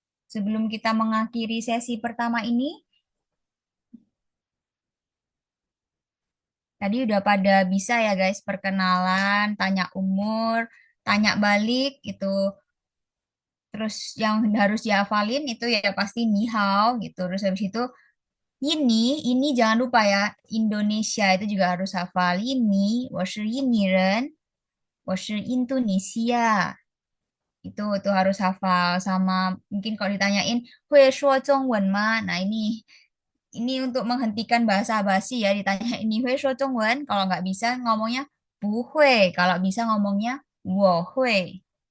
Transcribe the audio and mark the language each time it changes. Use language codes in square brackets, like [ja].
[id] Sebelum kita mengakhiri sesi pertama ini, tadi udah pada bisa ya guys, perkenalan, tanya umur, tanya balik itu. Terus yang harus dihafalin itu ya pasti [zh] ni hao [id] gitu. Terus habis itu ini jangan lupa ya, Indonesia itu juga harus hafal. [zh] Ini, 我是印尼人, 我是印度尼西亚. [id] Itu harus hafal sama mungkin kalau ditanyain [zh] 会说中文吗? [id] Nah, ini untuk menghentikan bahasa basi ya, ditanya ini [zh] 会说中文, [id] kalau nggak bisa ngomongnya [zh] 不会, [id] kalau bisa ngomongnya [zh] 我会.